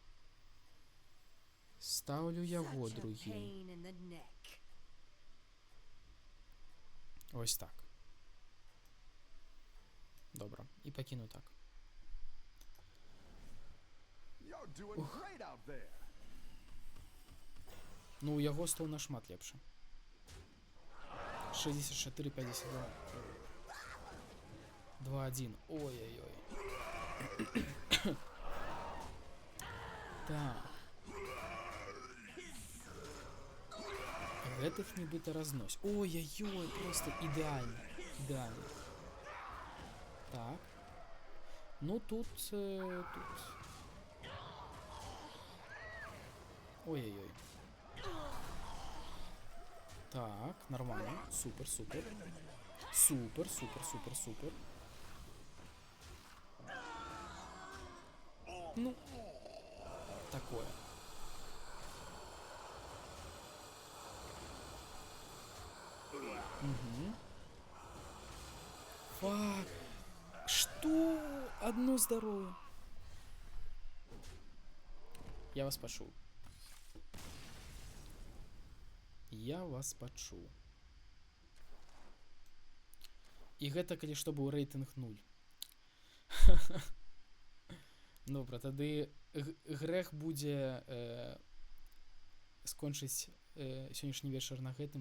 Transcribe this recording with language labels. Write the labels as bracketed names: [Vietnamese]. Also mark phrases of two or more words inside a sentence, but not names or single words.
[Belarusian] Ставлю яго другім. [Ukrainian] Ось так. Добре. І пакину так. [English] You're doing great out there. [Belarusian] Ну, у яго стол нашмат лепшы. 64-52. 2-1. Ой-ой-ой. Так. Гэтых нібыта разнось. Ой-ой-ой, просто ідэальна. Ідэальна. Так. Ну, тут... тут... Ой-ой-ой. Так, нормально. Супер, супер. Супер, супер, супер, супер. Ну, такое. Угу. [Russian] Фак. Что? Одно здоровье. [Belarusian] Я вас пачуў. Я вас пачуў. І гэта, калі што, быў рэйтынг 0. Добра, тады грэх будзе скончыць сённяшні вечар на гэтым.